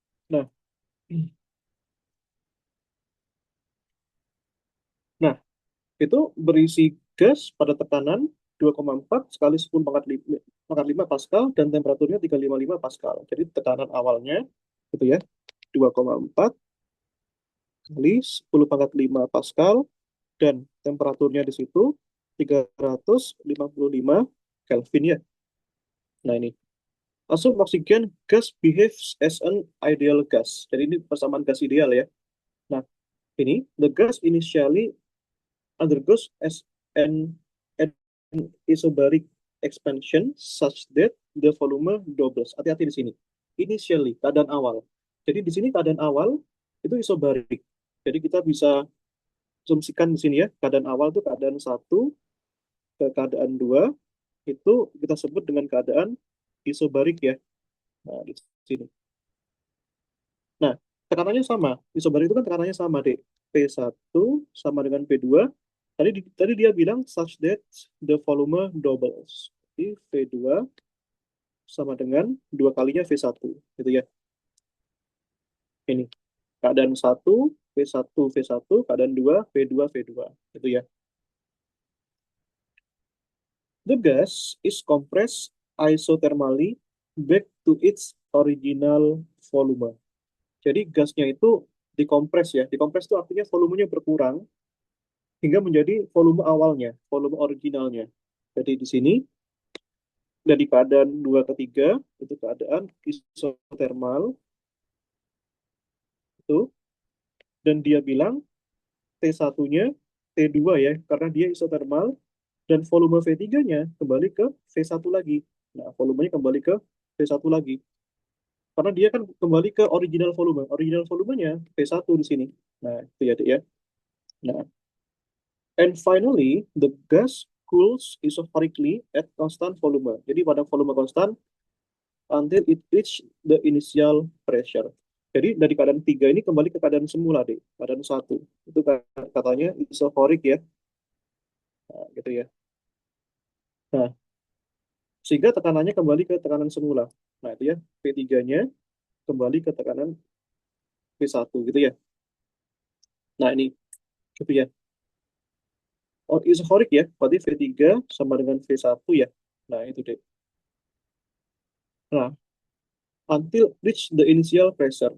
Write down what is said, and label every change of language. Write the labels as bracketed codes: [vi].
[id] Nah, nah itu berisi gas pada tekanan 2,4 kali 10 pangkat 5 Pascal dan temperaturnya 355 Pascal. Jadi tekanan awalnya itu ya 2,4 kali 10 pangkat 5 Pascal dan temperaturnya di situ 355 Kelvin ya. Nah ini. [en] Assume oxygen gas behaves as an ideal gas. [id] Jadi ini persamaan gas ideal ya. Nah, ini [en] the gas initially undergoes as an isobaric expansion such that the volume doubles. [id] Hati-hati di sini. [en] Initially, [id] keadaan awal. Jadi di sini keadaan awal itu isobarik. Jadi kita bisa asumsikan di sini ya, keadaan awal itu keadaan satu ke keadaan dua itu kita sebut dengan keadaan isobarik ya. Nah, di sini. Nah, tekanannya sama. Isobarik itu kan tekanannya sama, Dek. P1 sama dengan P2. Tadi dia bilang [en] such that the volume doubles. [id] Jadi V2 sama dengan dua kalinya V1. Gitu ya. Ini. Keadaan 1, V1, V1. Keadaan 2, V2, V2. Gitu ya. [en] The gas is compressed isothermally back to its original volume. [id] Jadi gasnya itu dikompres ya. Dikompres itu artinya volumenya berkurang hingga menjadi volume awalnya, volume originalnya. Jadi di sini dari keadaan 2 ke 3 itu keadaan isothermal itu dan dia bilang T1-nya T2 ya karena dia isothermal dan volume V3-nya kembali ke V1 lagi. Nah, volumenya kembali ke V1 lagi. Karena dia kan kembali ke original volume. Original volumenya V1 di sini. Nah, itu ya, Dek ya. [en] Nah, and finally, the gas cools isobarically at constant volume. [id] Jadi pada volume konstan [en] until it reach the initial pressure. [id] Jadi dari keadaan 3 ini kembali ke keadaan semula, deh. Keadaan 1. Itu katanya isohorik ya. Nah, gitu ya. Nah, sehingga tekanannya kembali ke tekanan semula. Nah, itu ya. P3-nya kembali ke tekanan P1 gitu ya. Nah, ini gitu ya. Oh, isohorik ya. Berarti V3 sama dengan V1 ya. Nah, itu deh. [en] Nah, until reach the initial pressure.